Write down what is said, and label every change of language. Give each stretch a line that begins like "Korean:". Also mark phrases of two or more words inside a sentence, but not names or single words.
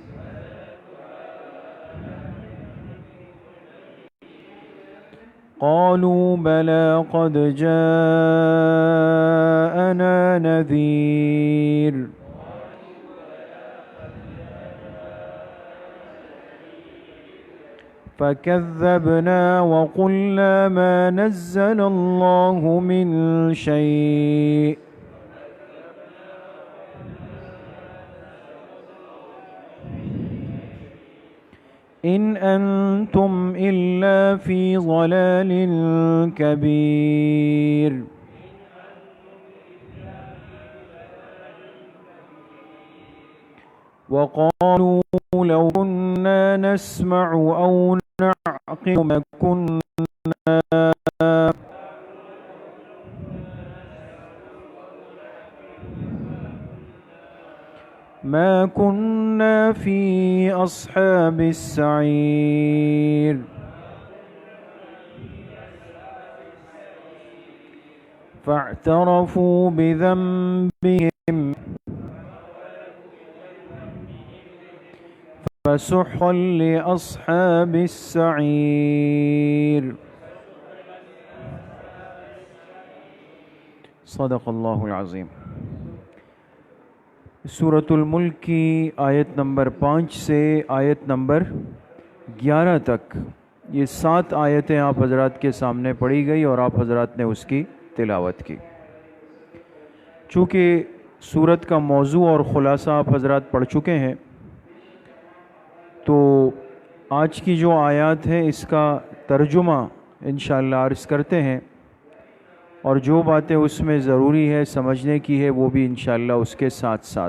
Arabic: قالوا بلى قد جاءنا نذير. فكذبنا وقلنا ما نزل الله من شيء إن أنتم إلا في ضلال كبير. وقالوا لو كنا نسمع أو نعقل ما كنا في أصحاب السعير. فاعترفوا بذنبهم فسحقا لأصحاب السعير. صدق الله العظيم.
Urdu: سورۃ الملک کی آیت نمبر 5 سے آیت نمبر 11 تک یہ 7 آیتیں آپ حضرات کے سامنے پڑھی گئی اور آپ حضرات نے اس کی تلاوت کی. چونکہ سورت کا موضوع اور خلاصہ آپ حضرات پڑھ چکے ہیں، تو آج کی جو آیت ہے اس کا ترجمہ ان شاء اللہ عرض کرتے ہیں اور جو باتیں اس میں ضروری ہے سمجھنے کی ہے وہ بھی ان شاء اللہ اس کے ساتھ ساتھ.